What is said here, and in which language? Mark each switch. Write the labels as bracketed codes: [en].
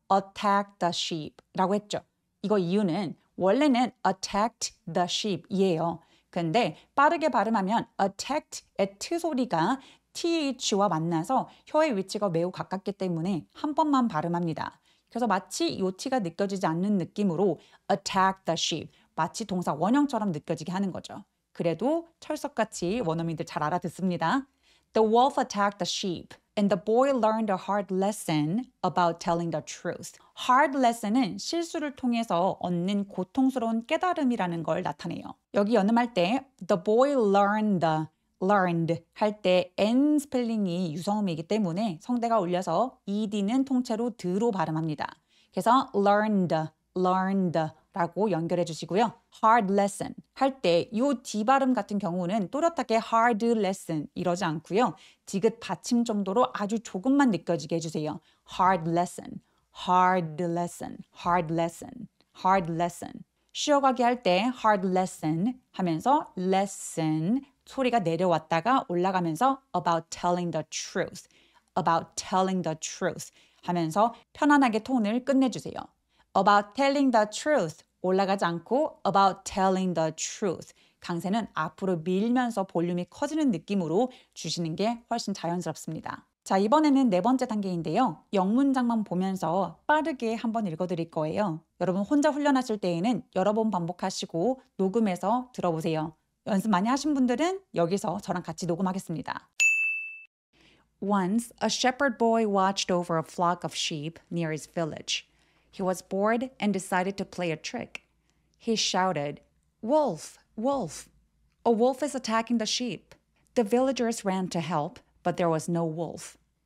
[en] attack the sheep [ko] 라고 했죠. 이거 이유는 원래는 attacked the sheep 이에요. 근데 빠르게 발음하면 attacked의 트 소리가 th와 만나서 혀의 위치가 매우 가깝기 때문에 한 번만 발음합니다. 그래서 마치 이 t가 느껴지지 않는 느낌으로 attack the sheep, 마치 동사 원형처럼 느껴지게 하는 거죠. 그래도 철석같이 원어민들 잘 알아듣습니다. [en] The wolf attacked the sheep, and the boy learned a hard lesson about telling the truth. [ko] Hard lesson은 실수를 통해서 얻는 고통스러운 깨달음이라는 걸 나타내요. 여기 연음할 때 the boy learned 할 때 n 스펠링이 유성음이기 때문에 성대가 울려서 ed는 통째로 드로 발음합니다. 그래서 learned 라고 연결해 주시고요. hard lesson 할 때 이 D 발음 같은 경우는 또렷하게 hard lesson 이러지 않고요. 디귿 받침 정도로 아주 조금만 느껴지게 해주세요. [en] hard lesson, hard lesson, hard lesson, hard lesson. [ko] 쉬어가기 할 때 hard lesson 하면서 lesson 소리가 내려왔다가 올라가면서 [en] about telling the truth, about telling the truth [ko] 하면서 편안하게 톤을 끝내주세요. [en] about telling the truth [ko] 올라가지 않고 about telling the truth 강세는 앞으로 밀면서 볼륨이 커지는 느낌으로 주시는 게 훨씬 자연스럽습니다. 자, 이번에는 네 번째 단계인데요. 영문장만 보면서 빠르게 한번 읽어드릴 거예요. 여러분 혼자 훈련하실 때에는 여러 번 반복하시고 녹음해서 들어보세요. 연습 많이 하신 분들은 여기서 저랑 같이 녹음하겠습니다. [en] Once, a shepherd boy watched over a flock of sheep near his village. He was bored and decided to play a trick. He shouted, "Wolf, wolf! A wolf is attacking the sheep." The villagers ran to help, but there was no wolf.